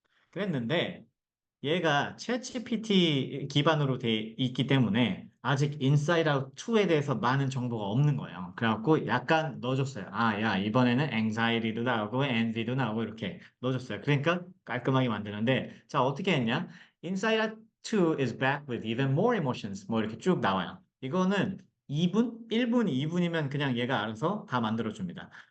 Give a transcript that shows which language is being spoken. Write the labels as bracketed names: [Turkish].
[Korean] 그랬는데 얘가 챗GPT 기반으로 돼 있기 때문에 아직 인사이드 아웃 2에 대해서 많은 정보가 없는 거예요. 그래갖고 약간 넣어줬어요. 아, 야, 이번에는 anxiety도 나오고 envy도 나오고 이렇게 넣어줬어요. 그러니까 깔끔하게 만드는데 자, 어떻게 했냐? [English] Inside Out 2 is back with even more emotions. [Korean] 뭐 이렇게 쭉 나와요. 이거는 2분, 1분, 2분이면 그냥 얘가 알아서 다 만들어줍니다.